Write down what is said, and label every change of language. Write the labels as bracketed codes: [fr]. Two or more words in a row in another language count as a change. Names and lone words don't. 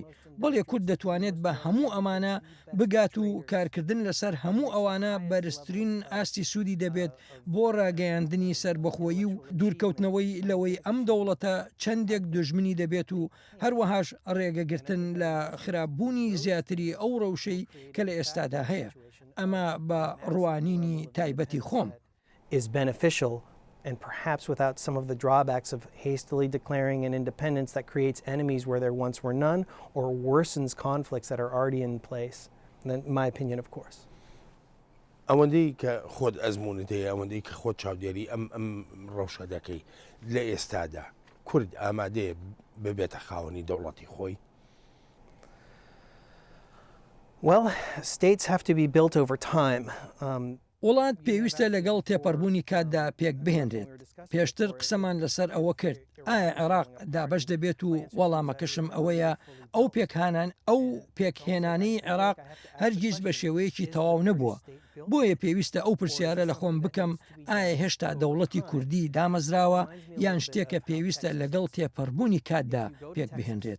[ckb] بەڵێ کورد دەتوانێت بە هەموو ئەمانە بگات و کارکردن لەسەر هەموو ئەوانە بەرزترین ئاستی سوودی دەبێت بۆ ڕاگەیاندنی سربەخۆیی و دوورکەوتنەوەی لەوەی ئەم دەوڵەتە چەندێک دژمنی دەبێت و هەروەهاش ڕێگەگرتن لە خراپبوونی زیاتری ئەو ڕەوشەی کە لە ئێستادا هەیە. ئەمە بە ڕوانینی تایبەتی خۆم. [en] Is beneficial and perhaps without some of the drawbacks of hastily declaring an independence that creates enemies where there once were none or worsens conflicts that are already in place. In my opinion, of course. [ckb] ئەوەندەی کە خۆت ئەزمونت هەیە ئەوەندەی کە خۆت چاودێری ئەم ڕەوشە دەکەی لە ئێستادا کورد ئامادەیە ببێتە خاوەنی دەوڵەتی خۆی؟ [en] Well, states have to be built over time. [ckb] وڵات پێویستە لەگەڵ تێپەڕبوونی کاتدا پێک بهێنرێت. پێشتر قسەمان لەسەر ئەوە کرد. ئایا عێراق دابش دەبێت و وەڵامەکەشم ئەوەیە ئەو پێکهێنانەی عێراق هەرگیز بە شێوەیەکی تەواو نەبووە. بۆیە پێویستە ئەو پرسیارە لە خۆم بکەم ئایا هێشتا دەوڵەتی کوردی دامەزراوە یان شتێکە پێویستە لەگەڵ تێپەڕبوونی کاتدا پێک بهێنرێت.